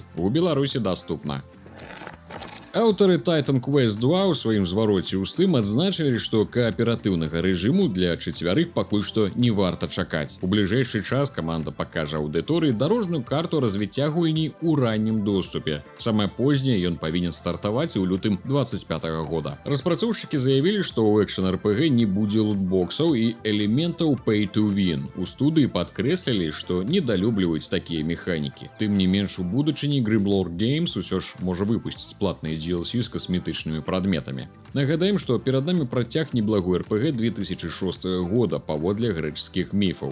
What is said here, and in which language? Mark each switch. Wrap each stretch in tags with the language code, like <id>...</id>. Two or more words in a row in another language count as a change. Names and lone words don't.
<be>У Беларусі даступна. Аўтары Titan Quest 2 ў сваім звароце ў Steam адзначылі, што кааператыўнага рэжыму для чацвярых пакуль што не варта чакаць. У бліжэйшы час каманда пакажа аўдыторыі дарожную карту развіцця гульні ў раннім доступе. Самае познее ён павінен стартаваць у лютым 25 года. Распрацоўшчыкі заявілі, што ў экшн-РПГ не будзе лутбоксаў і элементаў</be> <en>pay to win.</en> <be>У студыі падкрэслілі, што недалюбліваюць такія механікі. Тым не менш, у будучыні Grimlore Games усё ж можа выпусціць платныя DLC з касметычнымі прадметамі. Нагадаем, што перад намі працяг неблагой РПГ 2006 года паводле грэчаскіх міфаў.</be>